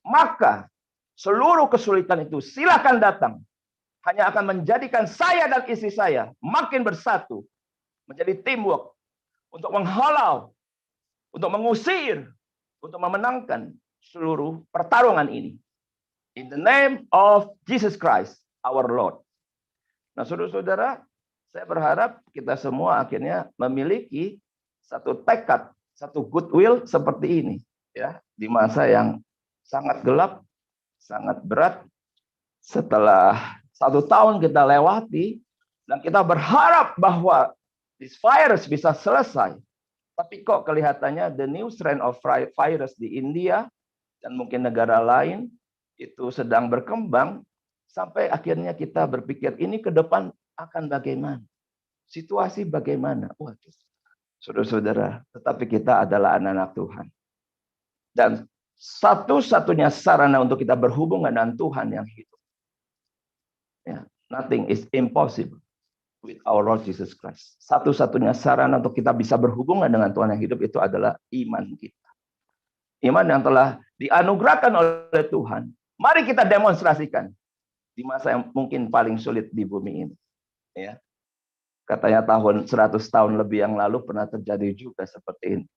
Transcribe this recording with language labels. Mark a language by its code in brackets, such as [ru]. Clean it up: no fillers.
[id] Maka seluruh kesulitan itu silakan datang. Hanya akan menjadikan saya dan istri saya makin bersatu. Menjadi teamwork. Untuk menghalau. Untuk mengusir. Untuk memenangkan seluruh pertarungan ini. [en] In the name of Jesus Christ, our Lord. [id] Nah, saudara-saudara, saya berharap kita semua akhirnya memiliki satu tekad, satu goodwill seperti ini, ya, di masa yang sangat gelap, sangat berat. Setelah 1 tahun kita lewati dan kita berharap bahwa [en] this virus [id] bisa selesai, tapi kok kelihatannya [en] the new strain of virus [id] di India dan mungkin negara lain itu sedang berkembang, sampai akhirnya kita berpikir ini ke depan akan bagaimana? Situasi bagaimana? Waduh, saudara-saudara, tetapi kita adalah anak-anak Tuhan. Dan satu-satunya sarana untuk kita berhubungan dengan Tuhan yang hidup. [en] Ya, nothing is impossible with our Lord Jesus Christ. [id] Satu-satunya sarana untuk kita bisa berhubungan dengan Tuhan yang hidup itu adalah iman kita. Iman yang telah dianugerahkan oleh Tuhan. Mari kita demonstrasikan di masa yang mungkin paling sulit di bumi ini. Ya. Katanya tahun 100 tahun lebih yang lalu pernah terjadi juga seperti ini.